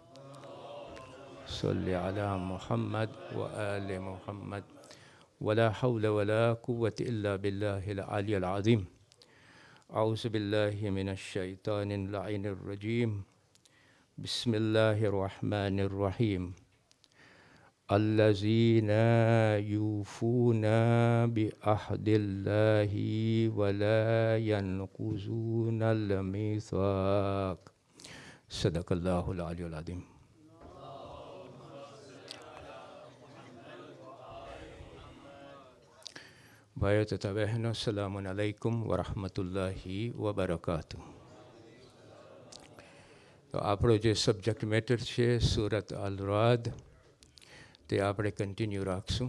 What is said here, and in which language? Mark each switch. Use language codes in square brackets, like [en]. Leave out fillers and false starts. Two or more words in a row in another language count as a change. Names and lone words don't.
[ar] صل على محمد وآل محمد ولا حول ولا قوة إلا بالله العلي العظيم أعوذ بالله من الشيطان اللعين الرجيم بسم الله الرحمن الرحيم الذين يوفون بعهد الله ولا ينقضون الميثاق صدق الله العلي العظيم. [gu] ભાઈઓ તથા બહેનો, [ar] سلام عليكم ورحمة الله وبركاته. [gu] તો આપણો જે [en] subject matter [gu] છે સૂરત અલ-રાદ, તે આપણે કન્ટિન્યુ રાખશું.